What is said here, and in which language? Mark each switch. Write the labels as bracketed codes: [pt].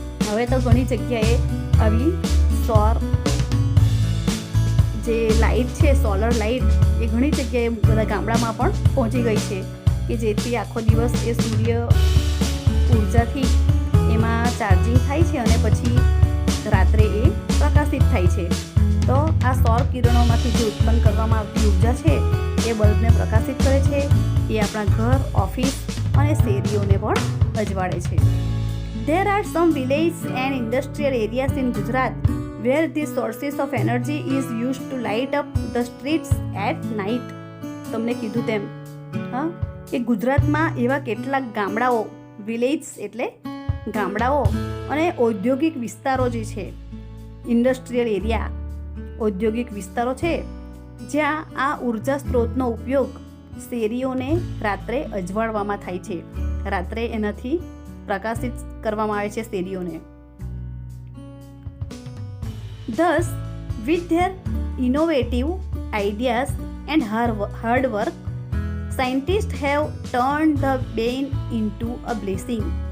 [gu] હવે તો ઘણી જગ્યાએ આવી સૌર જે લાઇટ છે, સોલર લાઇટ, એ ઘણી જગ્યાએ બધા ગામડામાં પણ પહોંચી ગઈ છે, કે જેથી આખો દિવસ એ સૂર્ય ઉર્જાથી એમાં ચાર્જિંગ થાય છે અને પછી રાત્રે એ પ્રકાશિત થાય છે. તો આ સૌર કિરણોમાંથી જે ઉત્પન્ન કરવામાં આવતી ઉર્જા છે એ બલ્બને પ્રકાશિત કરે છે. એ આપણા ઘર, ઓફિસ અને શેરીઓને પણ અજવાળે છે. [en] There are some villages and industrial areas in Gujarat where these sources of energy is used to light up the streets at night. [gu] તમને કીધું તેમ કે ગુજરાતમાં એવા કેટલાક ગામડાઓ, વિલેજ એટલે ગામડાઓ, અને ઔદ્યોગિક વિસ્તારો જે છે, ઇન્ડસ્ટ્રીયલ એરિયા, ઔદ્યોગિક વિસ્તારો છે, જ્યાં આ ઉર્જા સ્ત્રોતનો ઉપયોગ શેરીઓને રાત્રે અજવાળવામાં થાય છે. રાત્રે એનાથી પ્રકાશિત કરવામાં આવે છે શેરીઓને. [en] Thus, with their innovative ideas and hard work, scientists have turned the bane into a blessing.